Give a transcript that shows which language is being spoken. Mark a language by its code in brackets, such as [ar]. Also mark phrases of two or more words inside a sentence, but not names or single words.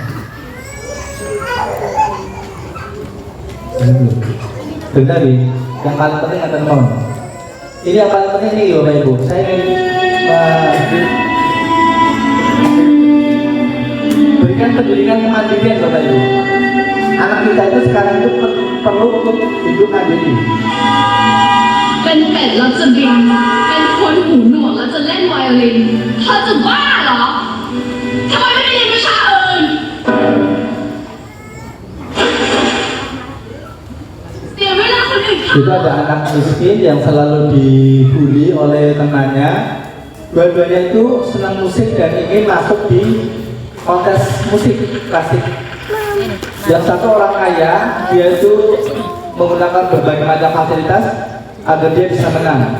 [id] Bentar nih, yang paling penting akan mau. Ini yang paling penting nih Bapak Ibu. Saya ingin berikan pendidikan kemandirian Bapak Ibu. Anak kita itu sekarang itu perlu untuk hidup mandiri. [th] เป็นเป็ดแล้วจะบินเป็นคนหูหนวกแล้วจะเล่นไวโอลินเธอจะบ้าเหรอทำไมไม่เรียนวิชาอื่นเสียเวลาคนอื่นเขา [id] Itu ada anak miskin yang selalu dibully oleh temannya. Dua-duanya itu senang musik dan ingin masuk di kontes musik klasik. Yang satu orang kaya, dia itu menggunakan berbagai macam fasilitas agar dia bisa menang.